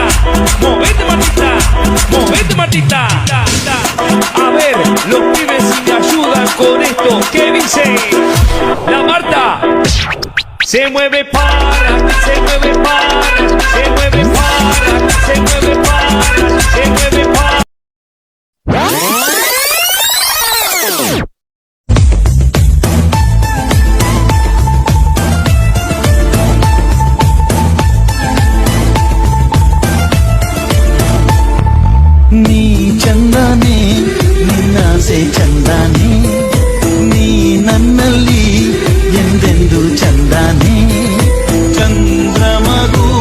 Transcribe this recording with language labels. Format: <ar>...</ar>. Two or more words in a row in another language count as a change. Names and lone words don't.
<es>Movete, Martita. Movete, Martita. A ver, los pibes si me ayudan con esto. ¿Qué dice? La Marta. Se mueve para, se mueve para, se mueve para, se mueve para, se mueve para.</es> <kn>ನೀ ಚಂದಾನೆ ನಿನ್ನಾಸೆ ಚಂದಾನೆ ನೀ ನನ್ನಲ್ಲಿ ಎಂದೆಂದು ಚಂದಾನೆ ಚಂದ್ರಮಗು</kn>